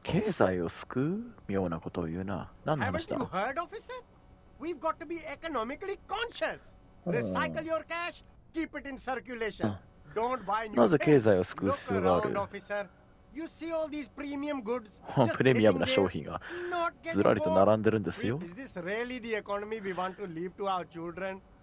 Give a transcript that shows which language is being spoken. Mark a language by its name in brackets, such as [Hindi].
[Japanese] 経済を救う妙なことを言うな。何の話だ？ [English] Haven't you heard, officer? We've got to be economically conscious. Recycle your cash. Keep it in circulation. Don't buy new [Japanese] なぜ経済を救う必要がある？ [English] You see all these premium goods [Japanese] プレミアムな商品がずらりと並んでるんですよ。 [English] Is this really the economy we want to leave to our children?